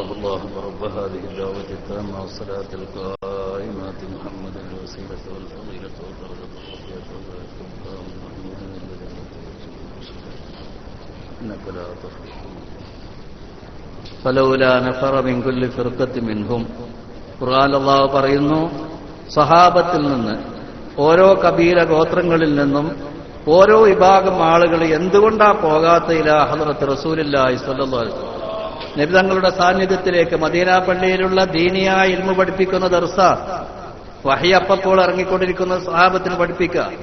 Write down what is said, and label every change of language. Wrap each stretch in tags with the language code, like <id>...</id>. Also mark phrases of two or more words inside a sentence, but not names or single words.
<ar>اللهم رب هذه الدعوة التامة والصلاة القائمة محمد الوسيلة والفضيلة والدرجة الرفيعة والدرجة المقامة إنك لا تفلح. فلولا نفر من كل فرقة منهم.</ar> <ml>ഖുർആനിൽ അല്ലാഹു പറയുന്നു, സഹാബത്തിൽ നിന്ന്, ഓരോ കബീല ഗോത്രങ്ങളിൽ നിന്നും ഓരോ വിഭാഗം ആളുകൾ എന്തുകൊണ്ടാ പോകാത്ത</ml> <ar>إلى حضرة رسول الله صلى الله عليه وسلم,</ar> <ml>നബി തങ്ങളുടെ സാന്നിധ്യത്തിലേക്ക്, മദീന പള്ളിയിലുള്ള ദീനിയായ ഇൽമു പഠിപ്പിക്കുന്ന ദർസ, വഹി അപ്പോൾ ഇറങ്ങിക്കൊണ്ടിരിക്കുന്ന സഹാബത്തിന് പഠിപ്പിക്കുക.</ml>